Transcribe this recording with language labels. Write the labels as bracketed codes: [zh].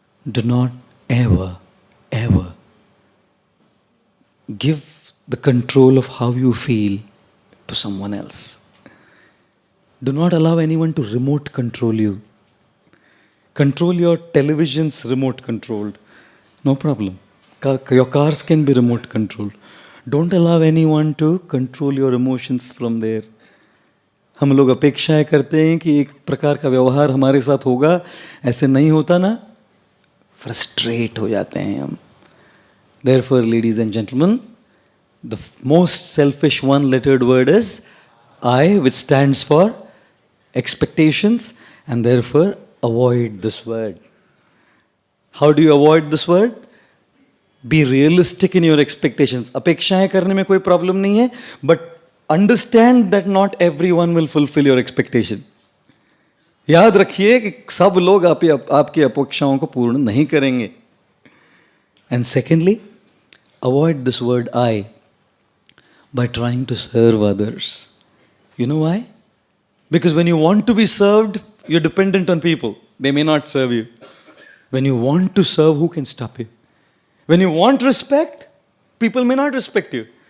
[en] Do not ever, ever give the control of how you feel to someone else. Do not allow anyone to remote control you. Control your televisions remote controlled. No problem. Your cars can be remote controlled. Don't allow anyone to control your emotions from there. [hi] हम लोग अपेक्षाएं करते हैं कि एक प्रकार का व्यवहार हमारे साथ होगा, ऐसे नहीं होता ना, फ्रस्ट्रेट हो जाते हैं हम. [en] Therefore, ladies and gentlemen, the most selfish one-lettered word is I, which stands for expectations, and therefore avoid this word. How do you avoid this word? Be realistic in your expectations. [hi] अपेक्षाएं करने में कोई problem नहीं है, [en] but understand that not everyone will fulfill your expectation. [hi] याद रखिए कि सब लोग आपकी अपेक्षाओं को पूर्ण नहीं करेंगे. [en] And secondly, avoid this word I by trying to serve others. You know why? Because when you want to be served, you're dependent on people. They may not serve you. When you want to serve, who can stop you? When you want respect, people may not respect you.